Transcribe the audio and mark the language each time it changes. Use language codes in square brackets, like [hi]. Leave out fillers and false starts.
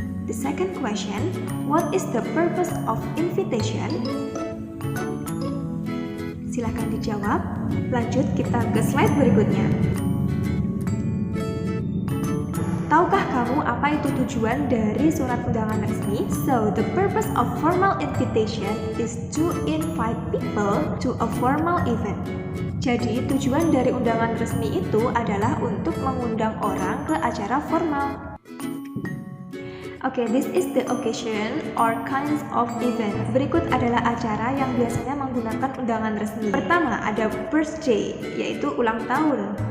[en] The second question, what is the purpose of invitation? [id] Silahkan dijawab. Lanjut kita ke slide berikutnya. Tahukah kamu apa itu tujuan dari surat undangan resmi? [en] So, the purpose of formal invitation is to invite people to a formal event. [id] Jadi, tujuan dari undangan resmi itu adalah untuk mengundang orang ke acara formal. [en] Oke, this is the occasion or kinds of event. [id] Berikut adalah acara yang biasanya menggunakan undangan resmi. Pertama, ada birthday, yaitu ulang tahun.